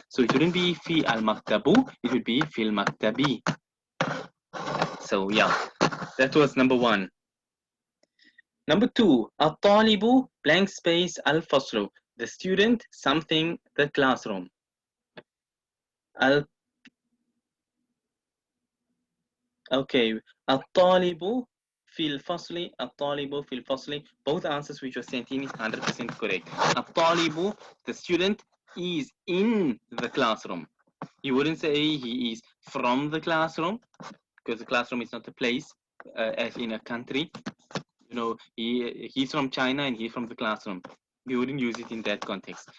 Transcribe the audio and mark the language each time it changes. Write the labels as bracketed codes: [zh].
[en] So it wouldn't be fi al-maktabu, it would be fil maktabi. So yeah, that was number one. Number two, الطالب blank space الفصل. The student, something, the classroom. [ar] Okay, الطالب في الفصل. الطالب في الفصل. [en] Both answers which were sent in is 100% correct. الطالب, the student, is in the classroom. You wouldn't say he is from the classroom, because the classroom is not a place, as in a country. He's from China and he's from the classroom. We wouldn't use it in that context.